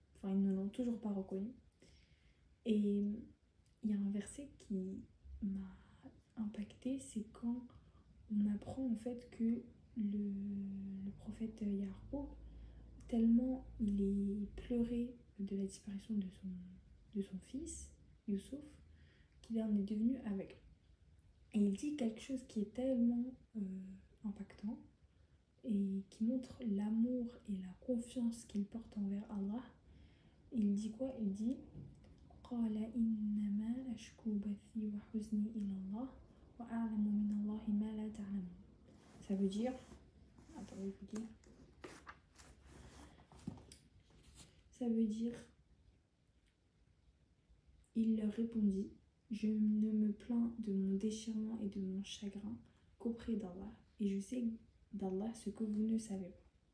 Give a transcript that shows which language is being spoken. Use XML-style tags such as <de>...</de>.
<fr>Enfin, ils ne l'ont toujours pas reconnu. Et il y a un verset qui m'a impactée, c'est quand on apprend en fait que le prophète Yaqub, tellement il est pleuré de la disparition de son fils, Youssouf, qu'il en est devenu aveugle. Et il dit quelque chose qui est tellement impactant et qui montre l'amour et la confiance qu'il porte envers Allah. Il dit quoi? Il dit</fr> <ar>قال إنما أشكو بثي وحزني إلى الله وأعلم من الله ما لا تعلمون.</ar> <fr>Ça veut dire, attendez, je vous dis. Ça veut dire, il leur répondit, je ne me plains de mon déchirement et de mon chagrin qu'auprès d'Allah, et je sais d'Allah ce que vous ne savez pas.</fr>